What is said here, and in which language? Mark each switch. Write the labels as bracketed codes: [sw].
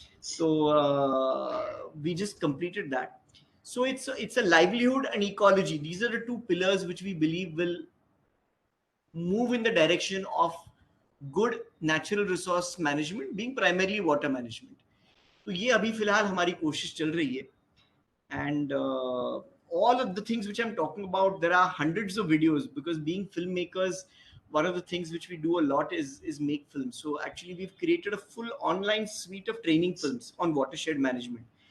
[en] So we just completed that. So it's a livelihood and ecology. These are the two pillars which we believe will move in the direction of good natural resource management, being primarily water management. [hi] तो ये अभी फिलहाल हमारी कोशिश चल रही है. [en] And all of the things which I'm talking about, there are hundreds of videos, because being filmmakers, one of the things which we do a lot is make films. So actually we've created a full online suite of training films on watershed management.